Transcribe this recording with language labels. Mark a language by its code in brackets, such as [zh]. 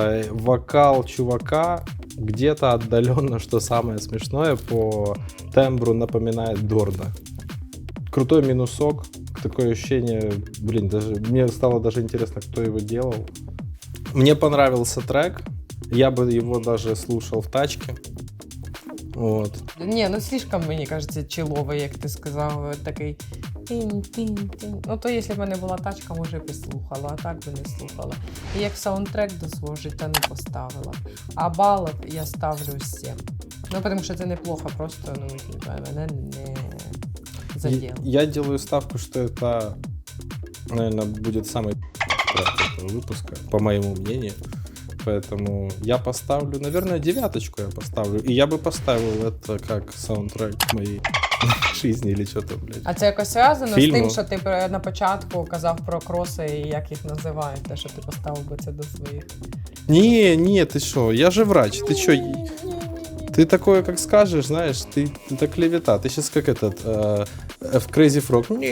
[ru] Вокал чувака где-то отдаленно, что самое смешное, по тембру напоминает Дорна. Крутой минусок. Такое ощущение, блин, даже мне стало даже интересно, кто его делал. Мне понравился трек. Я бы его даже слушал в тачке. Вот. [uk] Ні, ну слишком, мені кажеться, чиловий, як ти сказав, такий тин-тин-тин. Ну то якщо б в мене була тачка, може б і слухала, а так би не слухала. І як саундтрек до свого життя не поставила. А балок я ставлю 7. Ну, тому що це неплохо, просто, ну, мене не заділо. [ru] Я делаю ставку, что это, наверное, будет самый трек этого выпуска, по моему мнению. Поэтому я поставлю, наверное, 9 я поставлю. И я бы поставил это как саундтрек моей жизни или что-то, блядь. [uk] А це якось зв'язано Фільму. з тим, що ти на початку казав про кроси і як їх називають, те, що ти поставив би це до своїх? [ru] Не, ты шо, я же врач, ты чё? Ты такое, как скажешь, знаешь, это клевета. Ты сейчас как этот, в Crazy Frog.